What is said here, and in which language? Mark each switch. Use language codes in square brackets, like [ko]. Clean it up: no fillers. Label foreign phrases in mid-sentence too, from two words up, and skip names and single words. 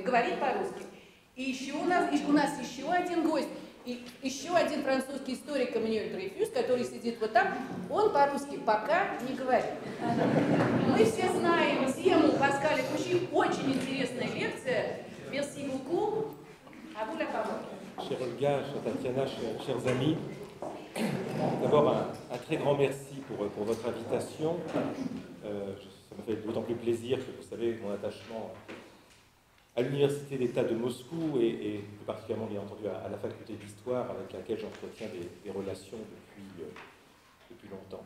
[ru] Говорит по-русски. И еще у нас еще один гость, и еще один французский историк Эммануэль Дрейфюс, который сидит вот там, он по-русски пока не говорит. Мы все знаем тему Паскаля Кощи, очень интересная лекция. [fr] Merci beaucoup. À vous la parole. Chère Olga, chère Tatiana, chers amis, d'abord un très grand merci pour votre invitation. Ça me fait d'autant plus plaisir que vous savez mon attachement à l'Université d'État de Moscou et plus particulièrement bien entendu à la faculté d'histoire avec laquelle j'entretiens des relations depuis longtemps.